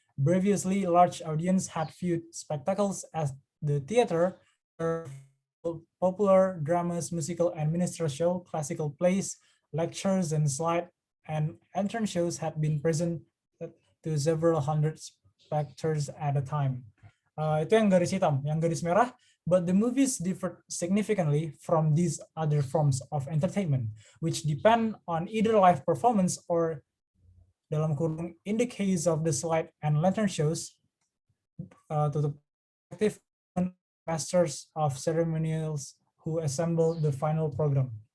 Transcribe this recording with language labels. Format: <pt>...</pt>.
<en>Previously, large audience had viewed spectacles as the theater, popular dramas, musical and minstrel show, classical plays, lectures, and slide and entrance shows had been present to several hundred spectators at a time.</en> <id>Itu yang garis hitam, yang garis merah.</id> <en>But the movies differed significantly from these other forms of entertainment, which depend on either live performance or,</en> <id>dalam kurung,</id> <en>in the case of the slide and lantern shows, to the active masters of ceremonials who assemble the final program.</en>